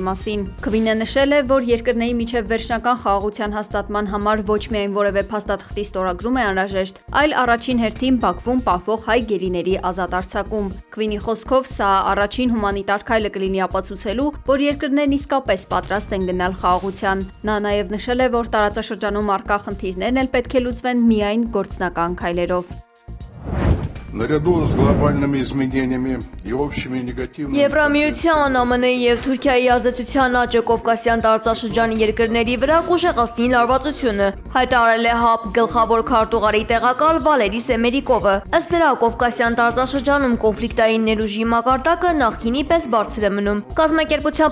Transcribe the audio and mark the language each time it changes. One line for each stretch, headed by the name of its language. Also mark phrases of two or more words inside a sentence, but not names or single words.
Armenian: մասին։ Քվինը նշել է, որ երկրների միջև վերջնական խաղաղության հաստատման համար ոչ միայն որևէ փաստաթղթի ստորագրում է անհրաժեշտ, այլ առաջին հերթին Բաքվում պահվող հայ գերիների ազատ արձակում։ Քվինի խոսքով սա առաջին հումանիտար քայլը կլինի ապացուցելու, որ երկրներն իսկապես պատրաստ են գնալ խաղաղության։ Նա նաեւ նշել է, որ տարածաշրջանում առկա խնդիրներն էլ պետք է լուծվեն միայն գործնական քայլերով։
Russian: Наряду с глобальными изменениями и общими негативными...
Armenian: Եվրամիության, ԱՄՆ-ի եւ Թուրքիայի ազդեցության աճը Կովկասյան տարածաշրջանի երկրների վրա կուժեղացնի լարվածությունը, հայտարարել է ՀԱՊ գլխավոր քարտուղարի տեղակալ Վալերի Սեմերիկովը։ Ըստ նրա, Կովկասյան տարածաշրջանում կոնֆլիկտային ներուժի մակարդակը նախկինի պես բարձր է մնում։ Կազմակերպության